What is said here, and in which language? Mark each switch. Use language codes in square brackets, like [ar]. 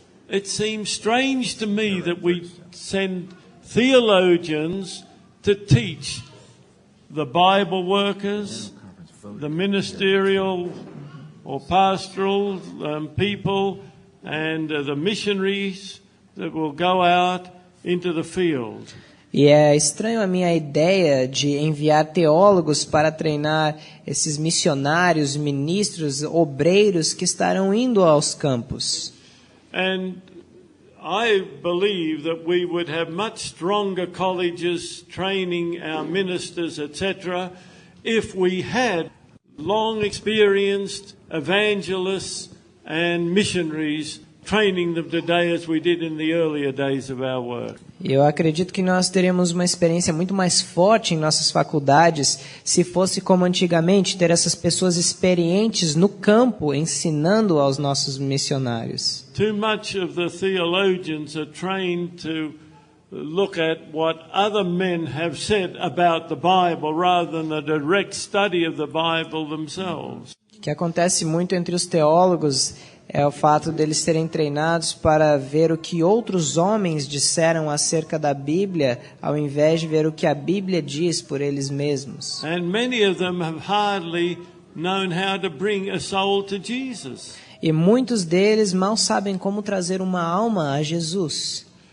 [en] It seems strange to me that we send theologians to teach the Bible workers, the ministerial or pastoral people, and the missionaries that will go out into the field. [pt] E é estranho a minha ideia de enviar teólogos para treinar esses missionários, ministros, obreiros que estarão indo aos campos. [en] And I believe that we would have much stronger colleges training our ministers, etc., if we had long experienced evangelists and missionaries training them today as we did in the earlier days of our work. [pt] Eu acredito que nós teremos uma experiência muito mais forte em nossas faculdades se fosse como antigamente, ter essas pessoas experientes no campo ensinando aos nossos missionários. [en] Too much of the theologians are trained to look at what other men have said about the Bible rather than a direct study of the Bible themselves. [pt] O que acontece muito entre os teólogos é o fato deles serem treinados para ver o que outros homens disseram acerca da Bíblia, ao invés de ver o que a Bíblia diz por eles mesmos. [en] And many of them have hardly known how to bring a soul to Jesus. [pt] E muitos deles mal sabem como trazer uma alma a Jesus.